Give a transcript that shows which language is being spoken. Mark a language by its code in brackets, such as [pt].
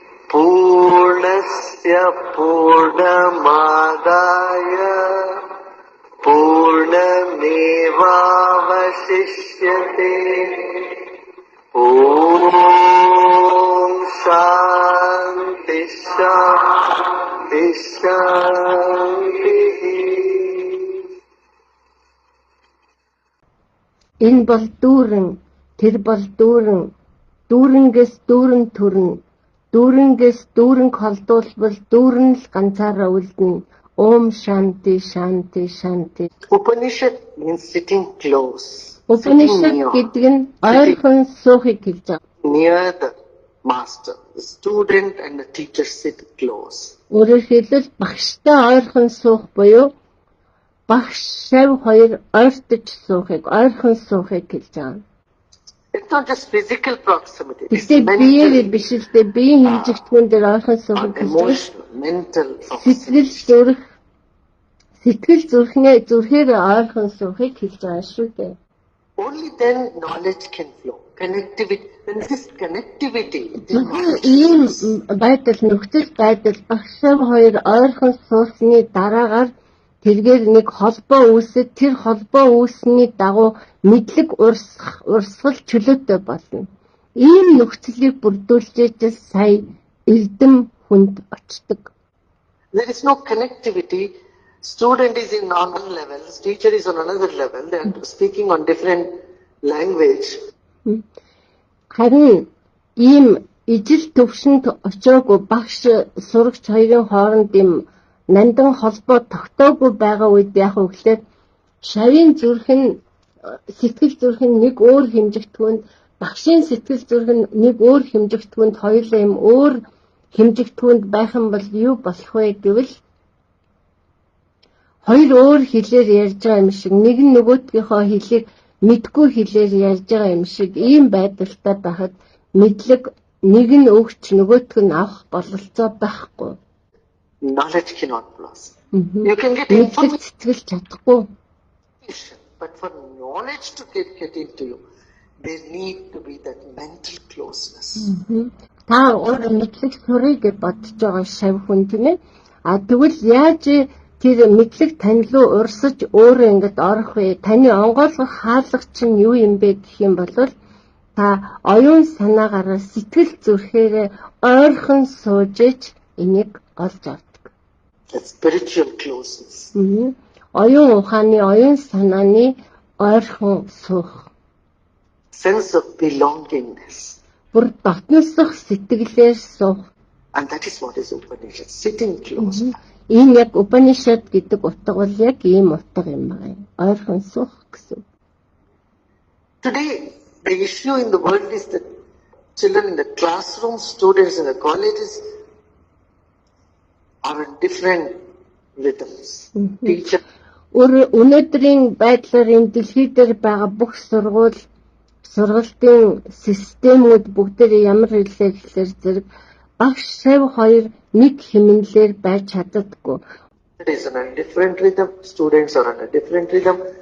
[sa] Purnasya Purnamadaya Purnamevavashishyate Om Shanti Shanti Shanti. [mn] Энэ бол дүүрэн, тэр бол дүүрэн, дүүрэнгээс дүүрэн төрнө, дүүрэнгээс дүүрэнг холдуулбал дүүрэн л ганцаараа үлдэнэ. [sa] Om Shanti Shanti Shanti. [en] Upanishad means sitting close. [mn] Upanishad гэдэг нь ойрхон суухыг хэлж байгаа. [en] Near the master, the student and the teacher sit close. [mn] Өөрөөр хэлбэл багштай ойрхон суух буюу багш шав хоёр ойртож суухыг, ойрхон суухыг хэлж байгаа. [en] It's not just physical proximity. It's [mn] Гэхдээ биеэр [en] mental, [mn] биш л дээ биеийн хэмжигдэхүүн дээр ойрхон суухыг хэлж байгаа. [en] emotional, mental proximity. [mn] Сэтгэл зүрхээр ойрхон суухыг хэлж байгаа шүү дээ. [en] Only then knowledge can flow. Connectivity. When this connectivity, [mn] Ийм байдал нөхцөл байдал багшаа хоёр ойрхон суусны дараагаар тэргээр нэг холбоо үүсэж тэр холбоо үүсний дагуу мэдлэг урсгал чөлөөтэй болно. Ийм нөхцөлийг бүрдүүлж сая эрдэм хүнд очдог. [en] there is no connectivity. Student is in on one level, teacher is on another level. They are speaking on different language. [mn] Харин ийм ижил төвшөнд очоогүй багш сурагч хоёрын хооронд ийм нандан холбоо тогтоогүй байгаа үед яг үгээр шавийн зүрх нь сэтгэл зүрх нь нэг өөр хэмжигдэхүүнд багшийн сэтгэл зүрх нь нэг өөр хэмжигдэхүүнд хоёулаа ийм өөр хэмжигдэхүүнд байх юм бол юу болох вэ гэвэл хоёр өөр хэлээр ярьж байгаа юм шиг нэг нь нөгөөдгийнхөө хэлийг мэдгүй хэлээр ярьж байгаа юм шиг ийм байдалтай байхад мэдлэг нэг нь өгч нөгөөдг нь авах бололцоо байхгүй. [en] Knowledge cannot blossom. You can get [mn] Мэдлэг [en] information, [mn] цэцгэлж чадахгүй. [en] but for knowledge to get into you, there need to be that mental closeness. [mn] Та өөр мэдлэг сурыг гэж бодож байгаа шав хүн тийм ээ. А тэгвэл яаж тэр мэдлэг тань руу урсаж өөрөө ингэж орох вэ? Таны онгойлгох хаалга чинь юу юм бэ гэх юм бол та оюун санаагаараа сэтгэл зүрхээр ойрхон сууж энийг олж авдаг. [en] That spiritual closeness. [mn] Оюун ухааны, оюун санааны ойрхон суух. [en] Sense of belongingness. [mn] Бүр дотносох сэтгэлээр суух. [en] And that is what is Upanishad. Sitting close. [mn] Ийм яг Upanishad гэдэг утга бол яг ийм утга юм байна. Ойрхон суух гэсэн. [en] Today, the issue in the world is that children in the classroom, students in the colleges are in different rhythms. Teacher [mn] Өнөөдрийн байдлаар энэ дэлхий дээр байгаа бүх сургалтын системүүд бүгдээ ямар хэлээр зэрэг багш шав хоёр нэг хэмнэлээр байж чаддаггүй. [en] it is on a different rhythm, students are on a different rhythm.